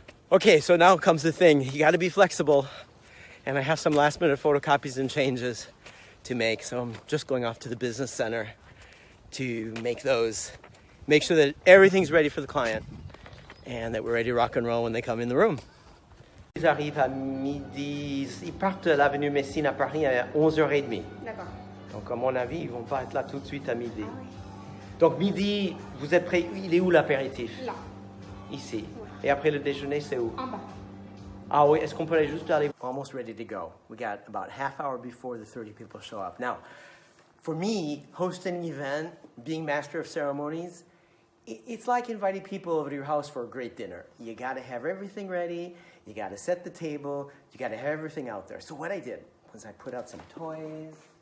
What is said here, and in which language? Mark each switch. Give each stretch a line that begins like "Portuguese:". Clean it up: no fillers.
English: Okay, so now comes the thing. You got to be flexible, and I have some last-minute photocopies and changes to make, so I'm just going off to the business center to make those, make sure that everything's ready for the client and that we're ready to rock and roll when they come in the room.
French: Ils arrivent à midi, ils partent de l'avenue Messine à Paris à 11h30. D'accord. Donc à mon avis, ils vont pas être là tout de suite à midi. Ah oui. Donc midi, vous êtes prêts? Il est où l'apéritif? Là. Ici. Ouais. Et après le déjeuner, c'est où? En bas. Ah oui, est-ce qu'on peut aller juste aller?
English: Almost ready to go. We got about half hour before the 30 people show up. Now, for me, hosting an event, being master of ceremonies, it's like inviting people over to your house for a great dinner. You got to have everything ready. You got to set the table. You got to have everything out there. So what I did was I put out some toys.